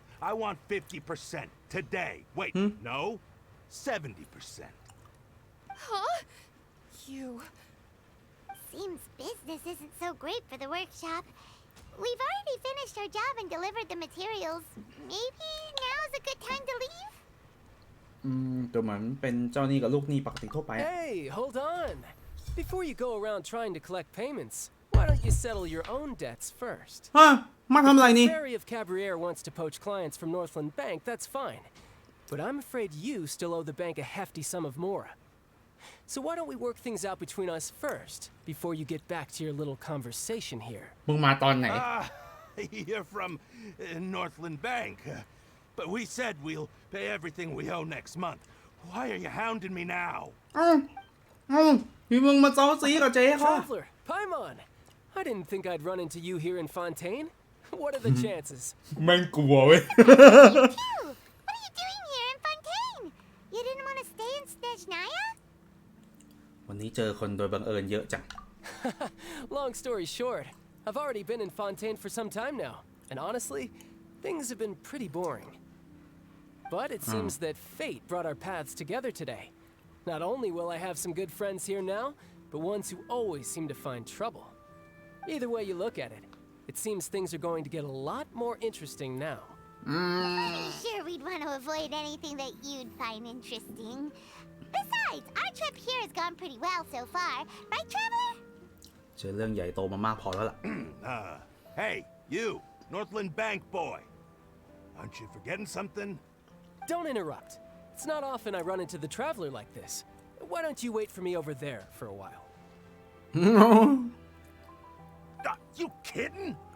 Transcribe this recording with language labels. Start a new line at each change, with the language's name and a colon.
English: I want 50% today. Wait, no, 70%. Huh? You... Seems business isn't so great for the workshop. We've already finished our job and delivered the materials. Maybe now's a good time to leave?
Thai: ตัวเหมือนเป็นเจ้าหนี้กับลูกหนี้ปกติทั่วไป
English: Hey, hold on. Before you go around trying to collect payments, why don't you settle your own debts first?
Thai: ฮะมาทำอะไรนี่
English: If Barry of Cabriere wants to poach clients from Northland Bank, that's fine. But I'm afraid you still owe the bank a hefty sum of mora. So why don't we work things out between us first, before you get back to your little conversation here?
Thai: มึงมาตอนไหน
English: You're from Northland Bank. But we said we'll pay everything we owe next month. Why are you hounding me now?
Thai: พี่มึงมาเจ้าซีกับเจ๊เขา
English: Traveler, Paimon! I didn't think I'd run into you here in Fontaine. What are the chances?
Thai: แม่งกลัวเว้ย
English: What are you doing here in Fontaine? You didn't want to stay in Snezhnaya?
Thai: วันนี้เจอคนโดยบังเอิญเยอะจัง
English: Long story short, I've already been in Fontaine for some time now, and honestly, things have been pretty boring. But it seems that fate brought our paths together today. Not only will I have some good friends here now, but ones who always seem to find trouble. Either way you look at it, it seems things are going to get a lot more interesting now. Pretty sure we'd want to avoid anything that you'd find interesting. Besides, our trip here has gone pretty well so far, right, Traveler?
Thai: เจอเรื่องใหญ่โตมามากพอแล้วล่ะ
English: Hey, you, Northland Bank boy. Aren't you forgetting something? Don't interrupt. It's not often I run into the Traveler like this. Why don't you wait for me over there for a while? You kidding?